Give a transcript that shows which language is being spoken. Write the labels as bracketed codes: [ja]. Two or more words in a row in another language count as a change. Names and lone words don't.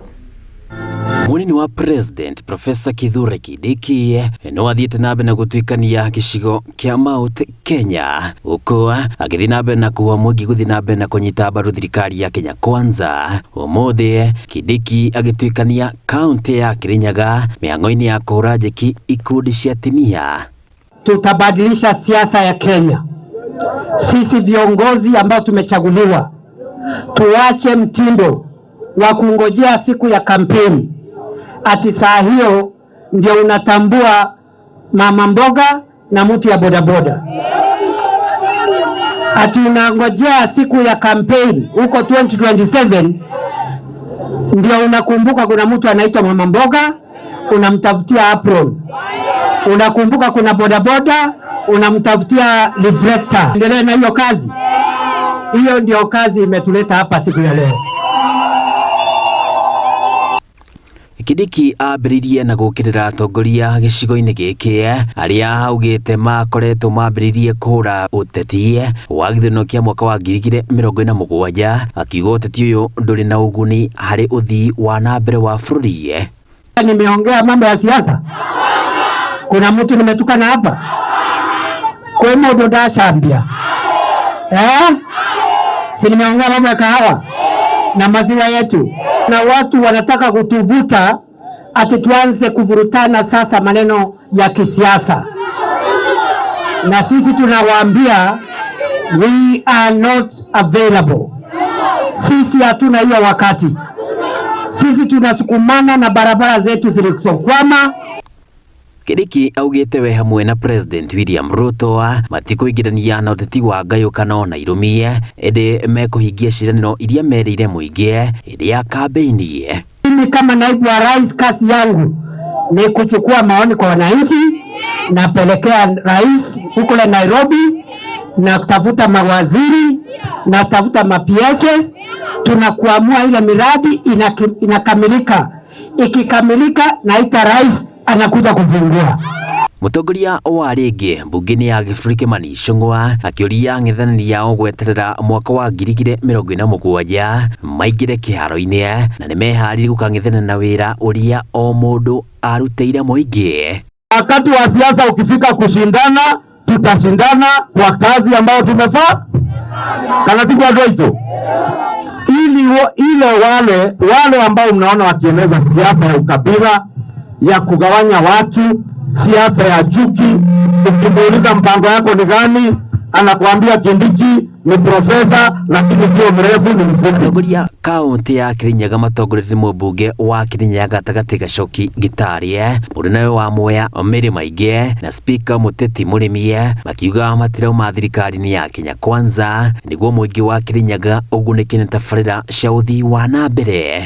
[ki] Munini wa President Profesa Kithure Kindiki no athiete na mbere na gutwikania gicigo kia Mount Kenya uko agithi na mbere na kuwa muingi guthi na mbere na kunyita mbaru thirikari ya Kenya Kwanza. Umuthi Kindiki agitwikania kaunti ya Kirinyaga mihango-ini ya kuhura njeki ikundi cia atimia. [sw] Tutabadilisha siasa ya Kenya. Sisi viongozi ambao tumechaguliwa tuache mtindo wa kungojea siku ya kampeni ati saa hiyo ndio unatambua mama mboga na mtu ya bodaboda. Ati unangojea siku ya kampeni huko 2027 ndio unakumbuka kuna mtu anaitwa mama mboga, unamtafutia apron. Unakumbuka kuna bodaboda, unamtafutia reflector. Endelee na hiyo kazi. Hiyo ndio kazi imetuleta hapa siku ya leo. [ki] Kindiki ambiririe na gukirira atongoria gicigo-ini giki aria augite makoretwo mambiririe kuhura uteti wa githurano kia mwaka wa 2027, akiuga uteti uyu nduri na uguni hari uthii wa na mbere wa bururi. [sw] Nimeongea mambo ya siasa? Kuna mtu nimetukana hapa? [ki] Kwa mundu ndacambia? [sw] Si nimeongea mambo ya kahawa na maziwa yetu, na watu wanataka kutuvuta ati tuanze kuvurutana sasa maneno ya kisiasa. Na sisi tunawaambia [en] we are not available. [sw] Sisi hatuna hiyo wakati. Sisi tunasukumana na barabara zetu zilizokwama. [ki] Kindiki augite we hamwe na President William Ruto matikuingirania na uteti wa ngayukano na irumie ende mekuhingia ciraniro iria merire muingi indi ya kambeini. [sw] Mimi kama naibu wa rais, kazi yangu ni kuchukua maoni kwa wananchi, napelekea rais huko Nairobi, na kutafuta mawaziri, na tafuta ma-PSs, tunakuamua ile miradi inakamilika. Ikikamilika naita rais anakuja kufungua. [ki] Mutongoria wa ringi mbunge-ini ya Gĩbũrĩ Kĩmani Ichung'wa akiuria ng'ethanĩri yao gweterera mwaka wa 2027 maingire kĩharo-inĩ na nĩ meharĩirie gũkang'ethana na wĩra ũrĩa o mũndũ arutĩire mũingĩ. [sw] Wakati wa siasa ukifika kushindana, tutashindana kwa kazi ambayo tumefaa. Kana tibu wa doito. Ile wale ambao mnaona wakieneza siasa ya ukabila, ya kugawanya watu, siasa ya chuki, ukimuuliza mpango yako ni gani, anakuambia Kindiki ni profesa lakini sio mrefu, ni mfupi. [ki] Atongoria kaunti ya Kirinyaga matongoretie mũmbunge wa Kirinyaga Gatagatĩ Gacoki Gĩtaria, mũnene wa Mwea Mary Maingĩ na spika Mũteti Mũrĩmi makiuga matirauma thirikari-inĩ ya Kenya Kwanza nĩguo mũingĩ wa Kirinyaga ũgunĩke nĩ tabarĩra cia ũthii wa na mbere.